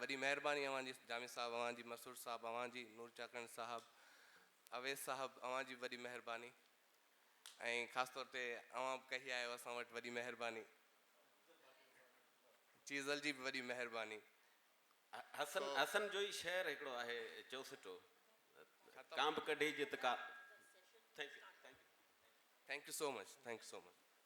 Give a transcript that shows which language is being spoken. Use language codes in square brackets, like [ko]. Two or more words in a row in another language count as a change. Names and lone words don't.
[sd] वॾी महिरबानी अवां जी जामी साहब, अवां जी मसूर साहब, अवां जी नूर चाकण साहब, अवेस साहब, अवां जी वॾी महिरबानी, ऐं ख़ासि तौर ते अवां बि कही आहियो असां वटि, वॾी महिरबानी। चीज़ल जी बि वॾी महिरबानी। हसन जो ई शेर हिकिड़ो आहे चौसठो, कांब कढी जित का। [en] Thank you so much, thank you so much.